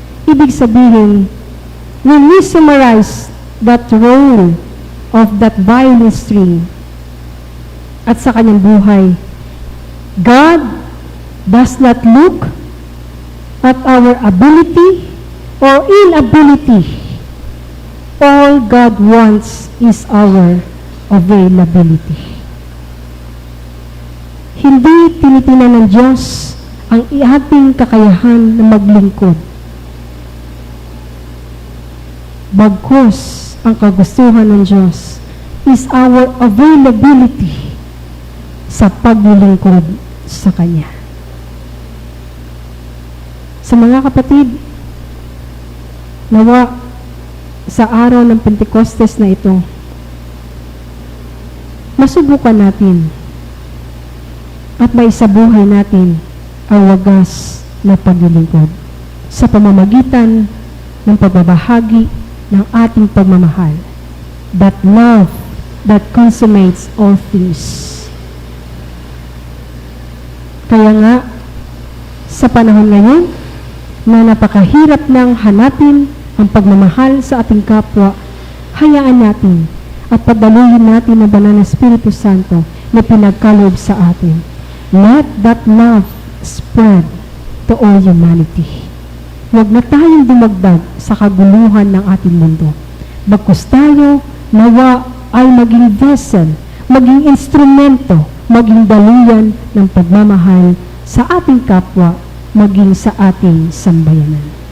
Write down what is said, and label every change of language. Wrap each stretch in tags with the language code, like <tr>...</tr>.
<tl>Ibig sabihin,</tl> <en>when we summarize that role of that violin string</en> <tl>at sa kanyang buhay,</tl> <en>God does not look at our ability or inability. All God wants is our availability.</en> <tl>Hindi tinitingnan ng Diyos ang ating kakayahan na maglingkod. Bagkus, ang kagustuhan ng Diyos</tl> <en>is our availability</en> <tl>sa paglilingkod sa Kanya. Sa mga kapatid, nawa sa araw ng Pentecostes na ito, masubukan natin at maisabuhay natin ang wagas na paglilingkod sa pamamagitan ng pagbabahagi ng ating pagmamahal.</tl> <en>That love that consummates all things.</en> <tl>Kaya nga, sa panahon ngayon, na napakahirap nang hanapin ang pagmamahal sa ating kapwa, hayaan natin at padaluhin natin ang banal na Espiritu Santo na pinagkaloob sa atin.</tl> <en>Let that love spread to all humanity.</en> <tl>Huwag na tayong dumagdag sa kaguluhan ng ating mundo. Bagkus tayo, nawa ay maging vessel, maging instrumento, maging daluyan ng pagmamahal sa ating kapwa, maging sa ating sambayanan.</tl>